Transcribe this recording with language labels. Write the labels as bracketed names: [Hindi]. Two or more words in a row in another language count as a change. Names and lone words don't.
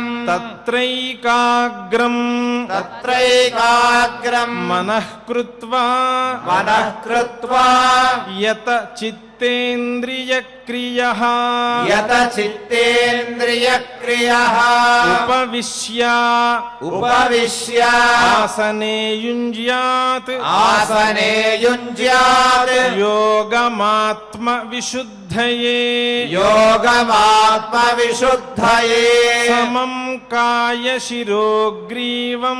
[Sanskrit] तत्रैकाग्रम् तत्रैकाग्रम् मनः कृत्वा मनः कृत्वा यत चित्तेन्द्रियक्रियः यत चित्तेन्द्रियक्रियः उपरमते ఉపవిశ్య ఉపవిశ్య ఆసనే యుంజ్యాత్ ఆసనే యుంజ్యాత్ యోగమాత్మ విశుద్ధయే యోగమాత్మ విశుద్ధయే సమం కాయ శిరోగ్రీవం